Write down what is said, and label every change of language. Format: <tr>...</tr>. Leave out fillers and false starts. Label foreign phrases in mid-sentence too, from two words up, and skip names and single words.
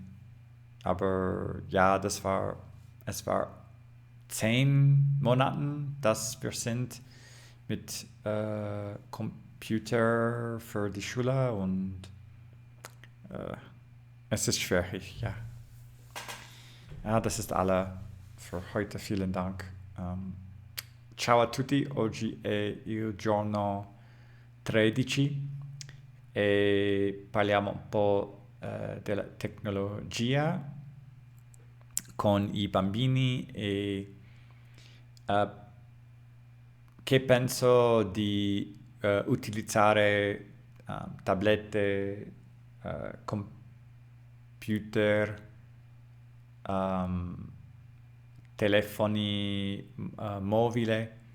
<de>Aber ja, es war 10 Monaten, dass wir sind mit Computer für die Schule und äh, es ist schwierig, ja. Ja, das ist alle für heute. Vielen Dank.</de> <it>Ciao a tutti, oggi è il giorno 13 e parliamo un po' della tecnologia con i bambini e eh, che penso di utilizzare tablette, computer, telefoni mobile.</it>